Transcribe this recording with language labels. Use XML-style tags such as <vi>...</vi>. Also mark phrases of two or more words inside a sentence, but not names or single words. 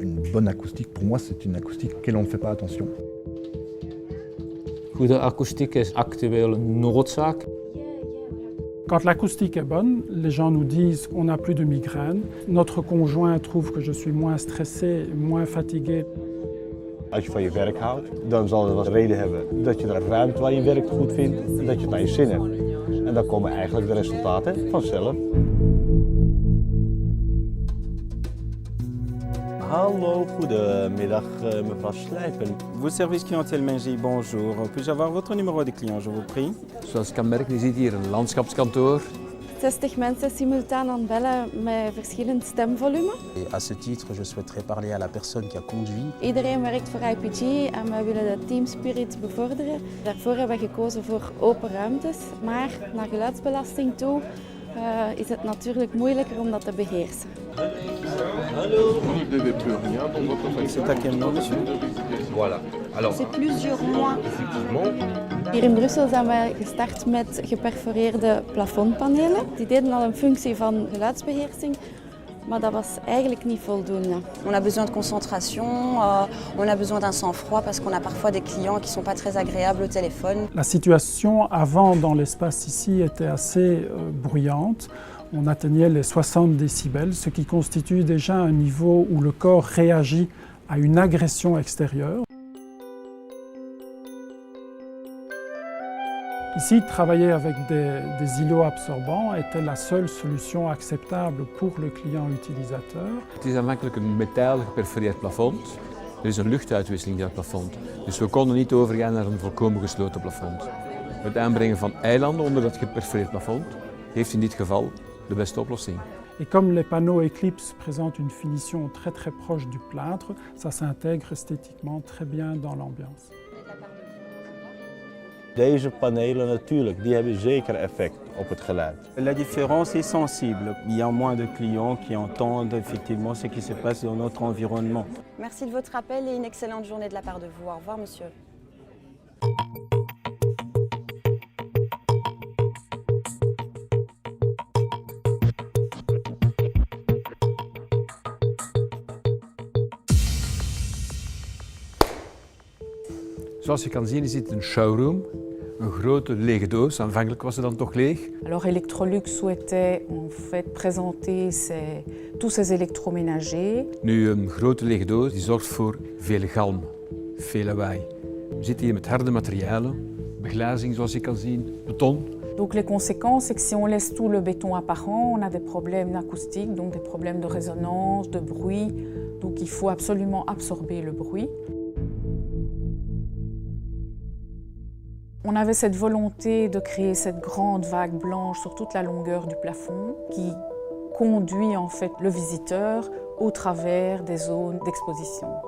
<fr>bonne acoustique, pour moi, c'est une acoustique auquel on ne fait pas attention.</fr> <nl>Goede akoestiek is actueel een noodzaak.</nl> <fr>Quand l'acoustique est bonne, les gens nous disent qu'on n'a plus de migraine. Notre conjoint trouve que je suis moins stressé, moins fatigué.</fr> <nl>Als je van je werk houdt, dan zal het wel reden hebben dat je de ruimte waar je werkt goed vindt en dat je het naar je zin hebt. En dan komen eigenlijk de resultaten vanzelf. Hallo, goedemiddag mevrouw Slijpen.</nl> <fr>Vos services clientèle Mengie, bonjour. Puis-je avoir votre numéro de client, je vous prie?</fr> <nl>Zoals je kan merken, je ziet hier een landschapskantoor. 60 mensen simultaan aan het bellen met verschillend stemvolume.</nl> <fr>Et à ce titre, je souhaiterais parler à la personne qui a conduit.</fr> <nl>Iedereen werkt voor IPG en we willen de</nl> <en>team spirit</en> <nl>bevorderen. Daarvoor hebben we gekozen voor open ruimtes, maar naar geluidsbelasting toe is het natuurlijk moeilijker om dat te beheersen.</nl> <fr>C'est à quel nom, monsieur? Voilà. Alors, C'est plusieurs mois. effectivement,</fr> <nl>Hier in Brussel zijn we gestart met geperforeerde plafondpanelen. Die deden al een functie van geluidsbeheersing, maar dat was eigenlijk niet voldoende.</nl> <fr>On a besoin de concentration, on a besoin d'un sang-froid parce qu'on a parfois des clients qui ne sont pas très agréables au téléphone. La situation avant dans l'espace ici était assez bruyante. On atteignait les 60 décibels, ce qui constitue déjà un niveau où le corps réagit à une agression extérieure. Ici, travailler avec des îlots absorbants était la seule solution acceptable pour le client utilisateur.</fr> <nl>het is aanvankelijk een metaal geperforeerd plafond. Er is een luchtuitwisseling in het plafond. Dus we konden niet overgaan naar een volkomen gesloten plafond. Het aanbrengen van eilanden onder dat geperforeerd plafond heeft in dit geval de beste oplossing.</nl> <fr>Et comme les panneaux Eclipse présentent une finition très proche du plâtre, ça s'intègre esthétiquement très bien dans l'ambiance.</fr> <nl>Deze panelen natuurlijk, die hebben zeker effect op het geluid.</nl> <fr>La différence est sensible. Il y a moins de clients qui entendent effectivement ce qui se passe dans notre environnement. Merci de votre appel et une excellente journée de la part de vous. Au revoir, monsieur.</fr> <nl>Zoals je kan zien is dit een showroom. Een grote lege doos, aanvankelijk was ze dan toch leeg.</nl> <fr>Alors Electrolux souhaitait en fait présenter tous ces électroménagers.</fr> <nl>Nu, een grote lege doos die zorgt voor veel galm, veel lawaai. We zitten hier met harde materialen, beglazing zoals je kan zien, beton.</nl> <fr>Donc les conséquences, c'est que si on laisse tout le béton apparent, on a des problèmes acoustiques, donc des problèmes de résonance, de bruit. Donc il faut absolument absorber le bruit. On avait cette volonté de créer cette grande vague blanche sur toute la longueur du plafond qui conduit en fait le visiteur au travers des zones d'exposition.</fr>